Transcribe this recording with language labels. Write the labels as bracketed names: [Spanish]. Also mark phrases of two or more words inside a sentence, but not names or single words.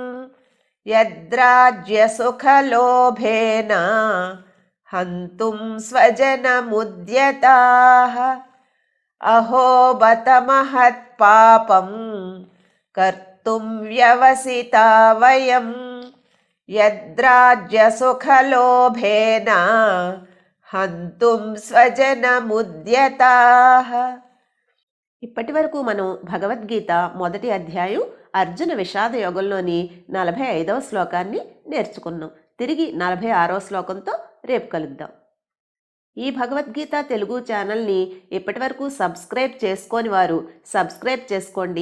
[Sanskrit] यद्राज्यसुखलोभेन हन्तुं स्वजनमुद्यताः अहो बत महत्पापं कर्तुं व्यवसिता वयं यद्राज्यसुखलोभेन हन्तुं स्वजनमुद्यताः. [Telugu] ఇప్పటి వరకు మనం భగవద్గీత మొదటి అధ్యాయం అర్జున విషాద యోగంలోని 45వ శ్లోకాన్ని నేర్చుకున్నాం. తిరిగి 46వ శ్లోకంతో రేపు కలుద్దాం. ఈ భగవద్గీత తెలుగు ఛానల్ని ఇప్పటివరకు సబ్స్క్రైబ్ చేసుకోని వారు సబ్స్క్రైబ్ చేసుకోండి.